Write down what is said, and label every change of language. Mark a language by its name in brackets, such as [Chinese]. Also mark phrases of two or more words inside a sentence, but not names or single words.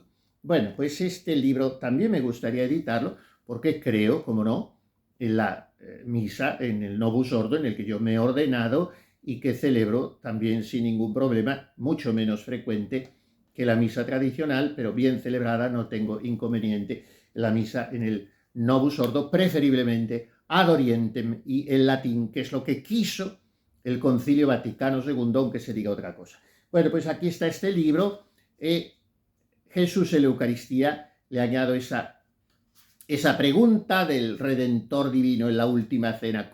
[Spanish] Bueno, pues este libro también me gustaría editarlo, porque creo, como no, en la misa, en el [Latin] Novus Ordo, [Spanish] en el que yo me he ordenado y que celebro también sin ningún problema, mucho menos frecuente que la misa tradicional, pero bien celebrada, no tengo inconveniente. La misa en el [Latin] Novus Ordo, [Spanish] preferiblemente [Latin] ad orientem [Spanish] y en latín, que es lo que quiso el Concilio Vaticano II, aunque se diga otra cosa. Bueno, pues aquí está este libro. Jesús en la Eucaristía, le añado esa pregunta del Redentor Divino en la última cena.